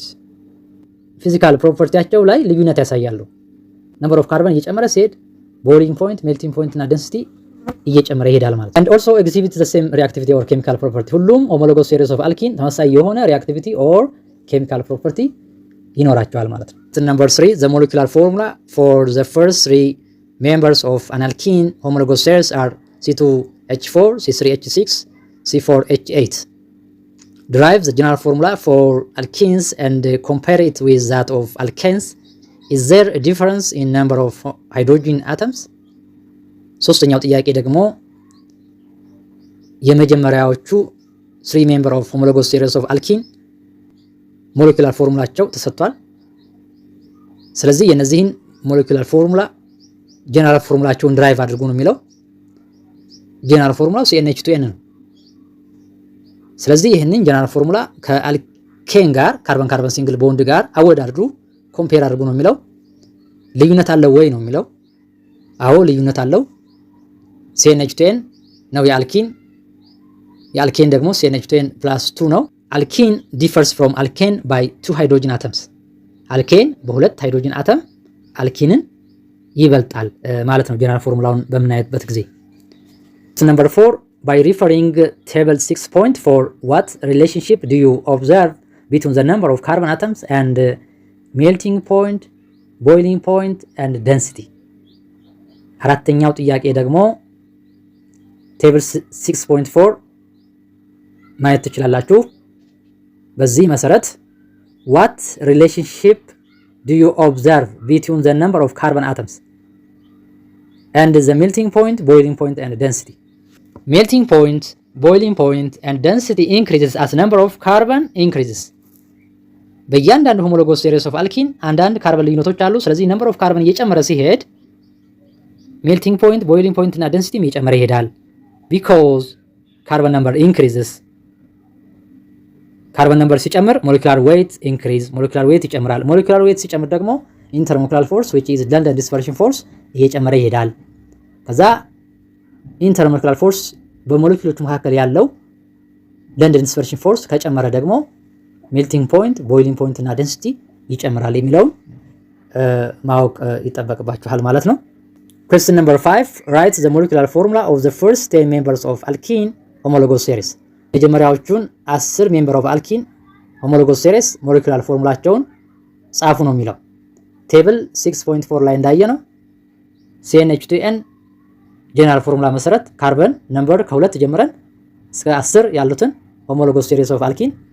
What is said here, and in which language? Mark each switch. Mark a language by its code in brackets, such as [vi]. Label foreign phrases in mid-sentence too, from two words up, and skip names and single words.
[am] ፊዚካል ፕሮፐርቲያቸው ላይ ልዩነት ያሳያሉ። [en] number of carbon [am] እየጨመረ ሲሄድ [en] boiling point melting point [am] እና density እየጨመረ ይሄዳል ማለት ነው። [en] and also exhibit the same reactivity or chemical property ሁሉም homologous series of alkene [am] ተመሳሳይ የሆነ [en] reactivity or chemical property [am] ይኖራቸዋል ማለት ነው። [en] number 3 the molecular formula for the first three members of an alkene homologous series are C2H4 C3H6 C4H8 derive the general formula for alkenes and compare it with that of alkenes. Is there a difference in number of hydrogen atoms? [am] ሶስተኛው ጥያቄ ደግሞ የመጀመሪያዎቹ 3 [en] member of homologous series of alkene [am] ሞለኪውላር ፎርሙላቸው ተሰጥቷል። ስለዚህ የነዚህን [en] molecular formula general [am] ፎርሙላቸውን ድራይቭ አድርጉ ነው የሚለው። ጀነራል ፎርሙላው CnH2n ነው። ስለዚህ ይህንን ጀነራል ፎርሙላ ከአልኬን ጋር [en] carbon carbon single bond [am] ጋር አወዳድሩ ኮምፔር አድርጉ ነው የሚለው። ልዩነት አለው ወይ ነው የሚለው። አዎ ልዩነት አለው። CnH2n ነው የአልኬን ደግሞ CnH2n + 2 ነው። አልኬን [en] differs from alkane by 2 hydrogen atoms [am] አልኬን በሁለት ሃይድሮጅን አተም አልኪንን ይበልጣል ማለት ነው ጀነራል ፎርሙላውን በምናይበት ጊዜ። [en] number 4 by referring table 6.4 what relationship do you observe between the number of carbon atoms and melting point boiling point and density? [am] አራተኛው ጥያቄ ደግሞ ቴብል 6.4 ማየት ትችላላችሁ። በዚህ መሰረት [en] what relationship do you observe between the number of carbon atoms and the melting point, boiling point and density? Melting point, boiling point and density increases as number of carbon increases. [am] በእያንዳንዱ [en] homologous series of alkene [am] አንዳንድ ካርበን ልዩነቶች አሉ። ስለዚህ [en] number of carbon [am] እየጨመረ ሲሄድ [en] melting point, boiling point [am] እና ደንሲቲም እየጨመረ ይሄዳል። [en] because carbon number increases። carbon number [am] ሲጨምር [en] molecular weight increase፣ molecular weight [am] ይጨምራል። [en] molecular weight [am] ሲጨምር ደግሞ [en] intermolecular force which is London dispersion force [am] እየጨመረ ይሄዳል። ከዛ [en] intermolecular force [am] በሞለኪሎቹ መካከል ያለው [en] London dispersion force [am] ከጨመረ ደግሞ [en] melting point, boiling point [am] እና ደንሲቲ ይጨምራል የሚለውን ማወቅ ይጠበቅባችኋል ማለት ነው። [en] Question number 5 write the molecular formula of the first 10 members of alkene homologous series. [am] የመጀመሪያዎቹን 10 [en] member of alkene homologous series molecular [am] ፎርሙላቸውን ጻፉ ነው የሚለው። ቴብል 6.4 ላይ እንዳየነው CnH2n ጄነራል ፎርሙላ መሰረት ካርበን ነምበር ከ2 ጀምረን እስከ 10 ያሉትን [en] homologous series of alkene